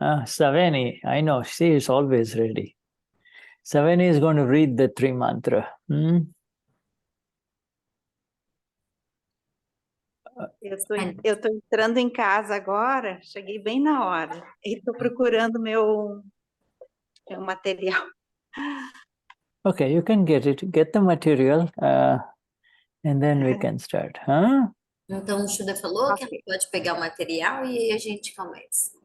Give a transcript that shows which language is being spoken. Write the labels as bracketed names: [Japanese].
[English] Savani, I know, she is always ready. Savani is going to read the three mantra. [Portuguese] Eu tô entrando em casa agora, cheguei bem na hora. E estou procurando meu material. [English] Okay, you can get the material, and then we can start. [Portuguese] Então, o Shuddha falou que Ok. ela pode pegar o material e aí a gente começa.